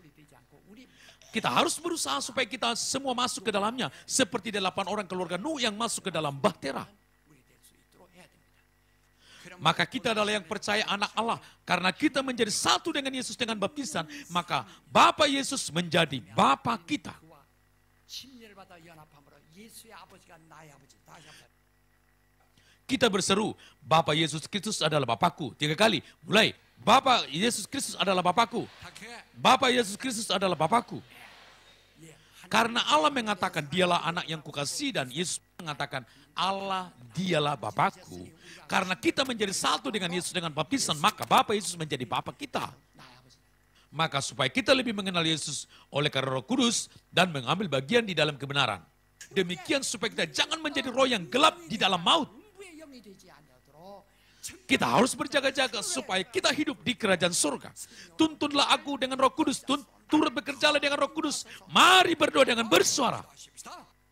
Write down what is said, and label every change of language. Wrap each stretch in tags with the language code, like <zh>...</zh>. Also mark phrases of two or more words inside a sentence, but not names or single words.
<id>Kita harus berusaha supaya kita semua masuk ke dalamnya, seperti 8 orang keluarga Nuh yang masuk ke dalam bahtera. Maka kita adalah yang percaya anak Allah, karena kita menjadi satu dengan Yesus dengan baptisan, maka Bapa Yesus menjadi Bapa kita.</id> <ko>침례를 받아 연합함으로 예수의 아버지가 나의 아버지. 다시 한번.</ko> <id>Kita berseru, Bapa Yesus Kristus adalah Bapakku. 3 kali, mulai. Bapa Yesus Kristus adalah Bapakku. Bapa Yesus Kristus adalah Bapakku. Karena Allah mengatakan dialah anak yang kukasihi dan Yesus mengatakan Allah dialah Bapakku. Karena kita menjadi satu dengan Yesus dengan baptisan, maka Bapa Yesus menjadi Bapa kita. Maka supaya kita lebih mengenal Yesus oleh karena Roh Kudus dan mengambil bagian di dalam kebenaran. Demikian supaya kita jangan menjadi roh yang gelap di dalam maut.</id> <ko>음부의 영이 되지 아니하도록</ko> <id>Kita harus berjaga-jaga supaya kita hidup di kerajaan surga. Tuntunlah aku dengan Roh Kudus, turut bekerjalah dengan Roh Kudus. Mari berdoa dengan bersuara.</id> <ko>하십시다.</ko>